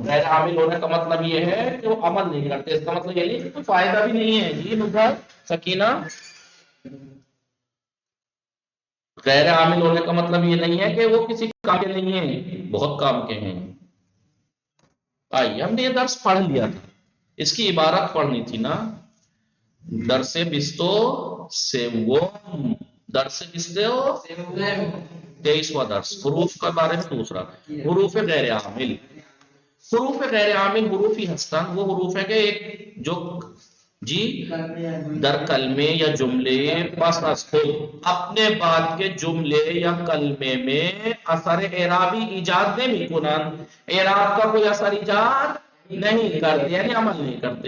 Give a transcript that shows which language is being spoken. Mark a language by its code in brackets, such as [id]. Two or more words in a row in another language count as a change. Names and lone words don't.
[ur] غیر عامل ہونے کا مطلب یہ ہے کہ وہ عمل نہیں کرتے. اس کا مطلب یہ نہیں کہ کوئی فائدہ بھی نہیں ہے. جی مظہر، سکینہ، غیر عامل ہونے کا مطلب یہ نہیں ہے کہ وہ کسی کام کے نہیں ہیں، بہت کام کے ہیں. آئیے، ہم نے یہ درس پڑھ لیا تھا، اس کی عبارت پڑھنی تھی نا. [fa] درس بستو سیوم، [ur] درس بستو 23واں درس، حروف کے بارے میں دوسرا. حروف غیر عامل. [fa] حروف غیر عامل حروف ہستن [ur] وہ حروف ہے کہ ایک جو جی [fa] در کلمے یا جملے پس از خود [ur] اپنے بعد کے جملے یا کلمے میں [fa] اثر اعرابی ایجاد نہیں کنن، [ur] اعراب کا کوئی اثر ایجاد نہیں کرتے، یعنی عمل نہیں کرتے.